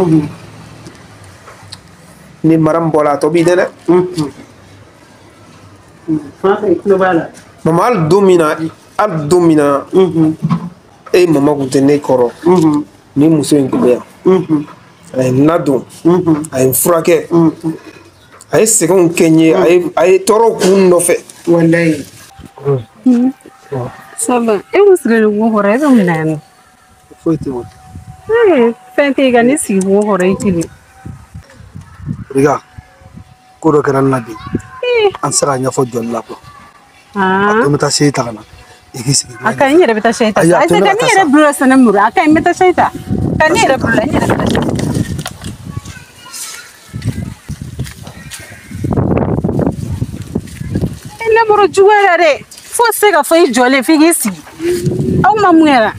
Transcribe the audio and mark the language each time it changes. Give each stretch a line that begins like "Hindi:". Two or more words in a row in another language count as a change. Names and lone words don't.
Bambara: ni Mariam bɔra a tɔ b'i dɛ dɛ mama hali don min na e mama kun tɛ ne kɔrɔ ni muso in tun bɛ yan a ye n ladon a ye n furakɛ a ye sɛgɛnw kɛ n ye a ye tɔɔrɔw k'u nɔfɛ wallahi
French: ça va
Bambara: e musire wo hore e bɛ nan foyi tɛ wo fɛn tɛ ka ne sigi wo hore i tili riga ko dɔ kɛra n na bi an tɛ se ka ɲɛfɔ jɔli la kuwa a to n bɛ taa se ta ka na i k'i sigi a ka ɲi yɛrɛ bɛ taa se ta ayisa ka ne yɛrɛ bolo sɛnɛ muru a ka ɲi n bɛ taa se ta ka ne yɛrɛ bolo n yɛrɛ bɛ taa se e lamɔrɔ jugu yɛrɛ dɛ fo se ka fɔ i jɔlen f'i k'i sigi aw ma mun yɛrɛ